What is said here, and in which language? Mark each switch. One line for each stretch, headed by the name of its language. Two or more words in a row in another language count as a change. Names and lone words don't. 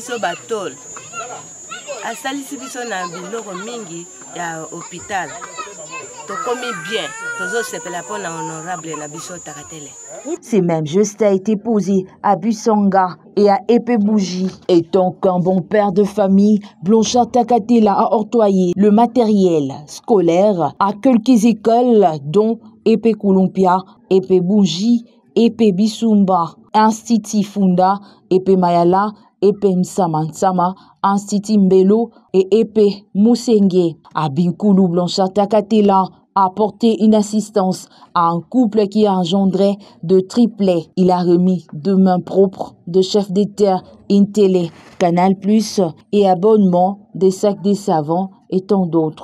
French: Ces mêmes gestes a été posé à Busanga et à Epebouji. Étant qu'un bon père de famille, Blanchard Takatela a octroyé le matériel scolaire à quelques écoles dont Epe Kulumpia, Epe Bouji, Epe Bisumba, Institut Funda, Epe Mayala, Epe Nsama, Institut Mbelo et Epe Musenge. À Binkulu, Blanchard Takatela a apporté une assistance à un couple qui a engendré de triplets. Il a remis de main propre de chef de terre une télé, Canal+, et abonnement, des sacs de savon et tant d'autres.